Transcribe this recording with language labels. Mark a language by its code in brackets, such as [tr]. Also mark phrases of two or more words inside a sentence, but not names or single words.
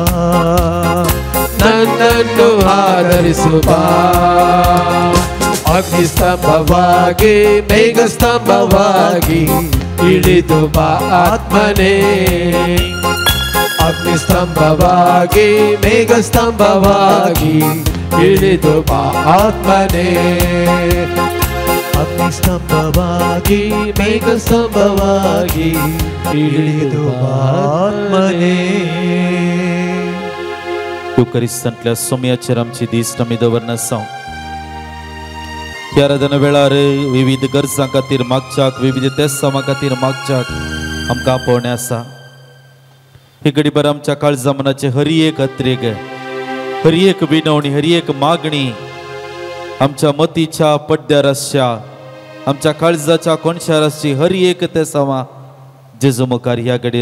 [kn] ನನ್ನನ್ನು ಆಧರಿಸು ಬಾ ಅಗ್ನಿಸ್ತಂಭವಾಗಿ ಮೇಘಸ್ತಂಭವಾಗಿ ಇಳಿದು ಬಾ ಆತ್ಮನೇ ಅಗ್ನಿಸ್ತಂಭವಾಗಿ ಮೇಘಸ್ತಂಭವಾಗಿ ಇಳಿದು ಬಾ ಆತ್ಮನೇ ಅಗ್ನಿಸ್ತಂಭವಾಗಿ ಮೇಘಸ್ತಂಭವಾಗಿ ಇಳಿದು ಬಾ ಆತ್ಮನೇ [kok] युकरिस्तंतल्या सोम्याचेर आमची दिश्ट आमी दवरनासा ह्या आराधना वेळार विविध गरजां खातीर मागच्याक विविध तेसामा खातीर मागच्याक आमकां आपोवणें आसा ही घडीभर आमच्या काळजा मनाचे हर एक अत्रेक हर एक विनवणी हर एक मागणी आमच्या मतीच्या पड्ड्यार आसच्या आमच्या काळजाच्या कोणशार आसची हर एक तेसामा जेजू मुखार ह्या घडये